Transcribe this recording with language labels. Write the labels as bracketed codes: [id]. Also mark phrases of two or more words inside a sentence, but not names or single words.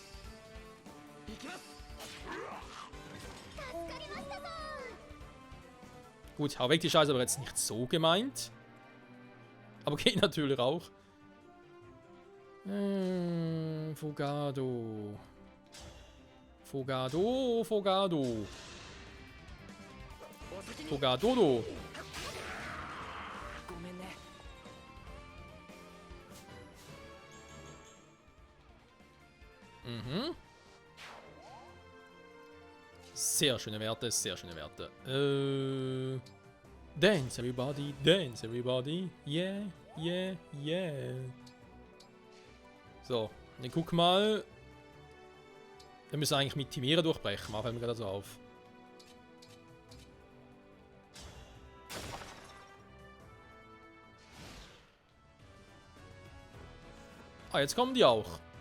[de] Gut, hau weg die Scheiße, aber jetzt nicht so gemeint. Aber geht natürlich auch. Fogado. Fogado, Fogado. Fogadodo. [ja] ごめんね。 Mhm. [de] Sehr schöne Werte, sehr schöne Werte. [en] Dance everybody, dance everybody. Yeah, yeah, yeah. So, [de] dann guck mal. Wir müssen eigentlich mit Timera durchbrechen, fällt mir gerade so auf. Ah, jetzt kommen die auch.